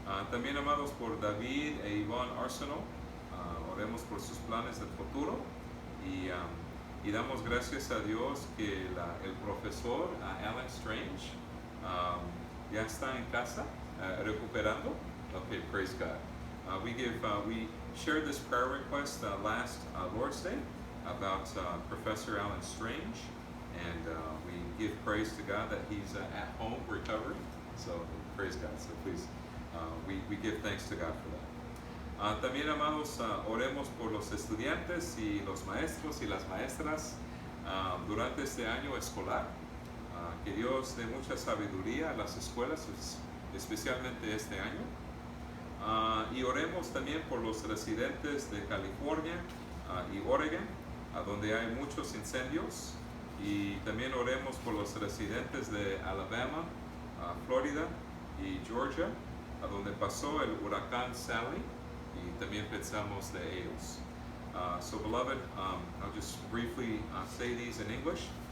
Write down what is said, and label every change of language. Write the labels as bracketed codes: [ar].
[es] También, amados, por David e Ivonne Arsenault, oremos por sus planes del futuro, y damos gracias a Dios que el profesor Alan Strange ya está en casa recuperando. [en] Okay, praise God. We shared this prayer request last Lord's Day about Professor Alan Strange, and we give praise to God that he's at home recovering. So praise God. So please, we give thanks to God for that. [es] También, amados, oremos por los estudiantes y los maestros y las maestras durante este año escolar. Que Dios dé mucha sabiduría a las escuelas, especialmente este año. Y oremos también por los residentes de California y Oregon, donde hay muchos incendios. Y también oremos por los residentes de Alabama, Florida y Georgia, donde pasó el huracán Sally. Y también pensamos de ellos. [en] So, beloved, I'll just briefly say these in English.